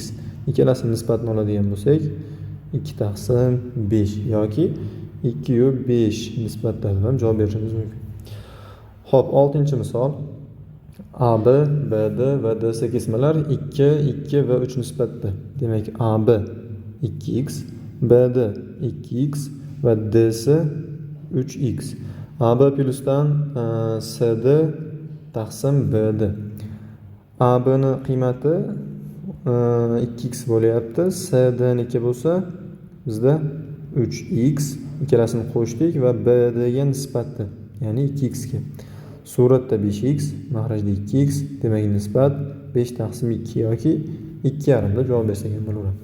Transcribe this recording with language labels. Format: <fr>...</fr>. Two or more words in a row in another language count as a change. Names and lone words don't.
<uz>Ikkalasini nisbatini oladigan bo'lsak, 2 taqsim 5 yoki 2 yu 5 nisbatlarida ham javob berishimiz mumkin. Xo'p, 6-misol. AB, BD va DS kesmalar 2, 2 va 3 nisbatda. Demak, AB 2x, BD 2x va DS 3x. AB plusdan CD taqsim BD. AB ni qiymati 2x bo'lyapti. CD niki bo'lsa bizda 3x. Ikkalasini qo'shdik va BD ga nisbatda, ya'ni 2x ga. Suratda 5x, mahrajda 2x. Demak, nisbat 5 taqsim 2 yoki 2,5 da javob bersak ham bo'laveradi.</uz>